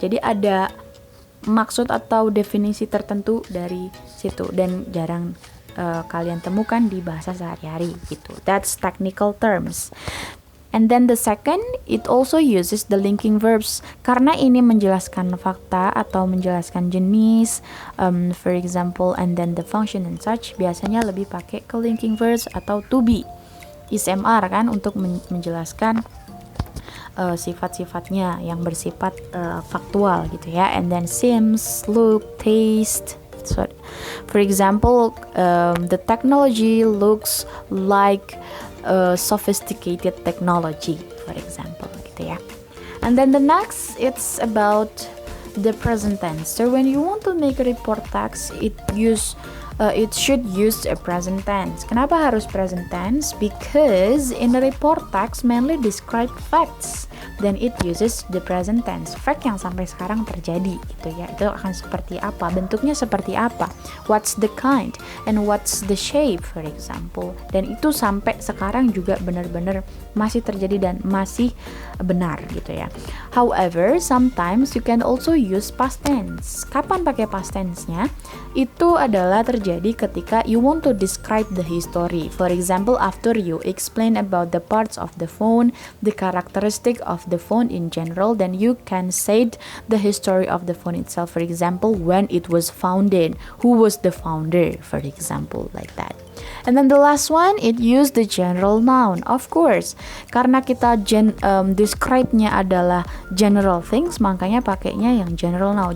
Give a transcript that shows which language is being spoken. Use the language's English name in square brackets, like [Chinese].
[Indonesian] Jadi ada maksud atau definisi tertentu dari situ dan jarang kalian temukan di bahasa sehari-hari gitu. [English] That's technical terms. And then the second, it also uses the linking verbs. [Indonesian] Karena ini menjelaskan fakta atau menjelaskan jenis, [English] for example, and then the function and such, [Indonesian] biasanya lebih pakai ke linking verbs atau to be. ISMR kan untuk menjelaskan sifat-sifatnya yang bersifat faktual gitu ya. [English] And then seems, look, taste. So, for example, the technology looks like sophisticated technology, for example, [Indonesian] gitu ya. [English] And then the next, it's about the present tense. So when you want to make a report text, it should use a present tense. [Indonesian] Kenapa harus present tense? [English] Because in a report text mainly describe facts. then it uses the present tense, fact [Indonesian] yang sampai sekarang terjadi gitu ya. Itu akan seperti apa, [English] bentuknya seperti apa, what's the kind and what's the shape for example. [Indonesian] Dan itu sampai sekarang juga benar-benar masih terjadi dan masih benar gitu ya. [English] However, sometimes you can also use past tense. [Indonesian] Kapan pakai past tense-nya? Itu adalah terjadi ketika [English] you want to describe the history. For example, after you explain about the parts of the phone, the characteristic of the phone in general, then you can say the history of the phone itself. For example, when it was founded, who was the founder, for example, like that. And then the last one, it use the general noun. Of course, [Indonesian] karena kita describe-nya adalah general things, makanya pakainya yang general noun.